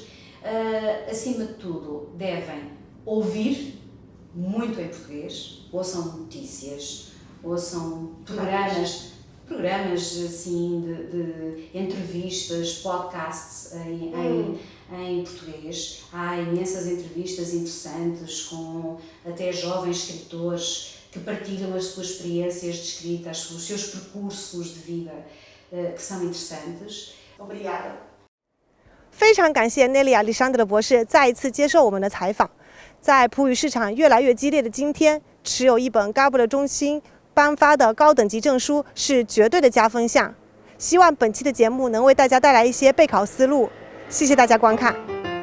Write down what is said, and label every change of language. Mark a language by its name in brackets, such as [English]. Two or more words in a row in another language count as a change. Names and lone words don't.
[Portuguese] Acima de tudo, devem ouvir muito em português, ouçam notícias, ouçam programas assim, de entrevistas, podcasts em português. Há imensas entrevistas interessantes com até jovens escritores que partilham as suas experiências de escrita, os seus percursos de vida, que são interessantes. Obrigada。 [Chinese] 非常感谢内利亚·利桑德博士再一次接受我们的采访。在葡语市场越来越激烈的今天，持有一本嘎布勒中心颁发的高等级证书是绝对的加分项。希望本期的节目能为大家带来一些备考思路。谢谢大家观看。